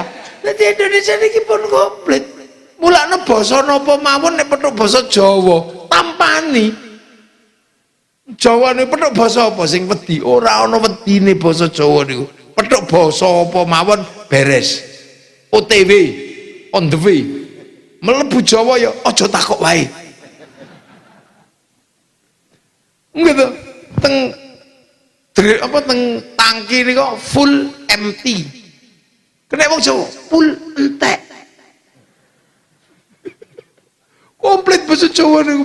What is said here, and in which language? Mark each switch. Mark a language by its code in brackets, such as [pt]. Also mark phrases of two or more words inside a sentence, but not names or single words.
[jv] Dadi Indonesia niki pun komplit. Mulane basa napa mawon nek petuk basa Jawa, tampani. Jawa niku petuk basa apa sing wedi? Ora ana wedine basa Jawa niku. Petuk basa apa mawon beres. OTW. [en] On the way. [jv] Melebu Jawa ya aja takok wae. Gitu. Teng tangki niku [en] full empty. [jv] Kena wong Jawa full entek. Komplit basa Jawa niku.